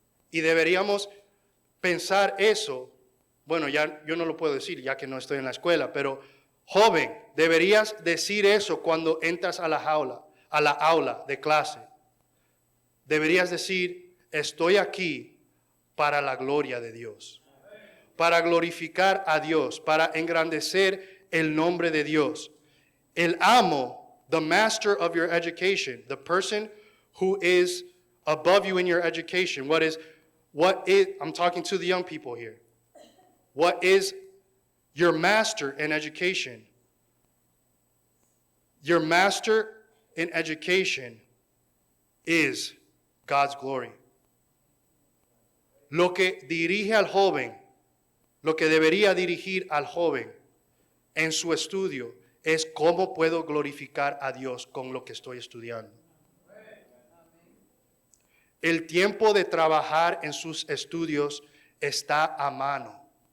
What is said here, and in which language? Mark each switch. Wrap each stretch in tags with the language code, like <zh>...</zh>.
<es>Y deberíamos pensar eso. Bueno, ya yo no lo puedo decir ya que no estoy en la escuela, pero joven, deberías decir eso cuando entras a la aula de clase. Deberías decir, estoy aquí para la gloria de Dios, para glorificar a Dios, para engrandecer el nombre de Dios. El amo,</es> <en>the master of your education, the person who is above you in your education, I'm talking to the young people here. What is your master in education? Your master in education is God's glory.</en> <es>Lo que dirige al joven, lo que debería dirigir al joven en su estudio es cómo puedo glorificar a Dios con lo que estoy estudiando. El tiempo de trabajar en sus estudios está a mano.</es>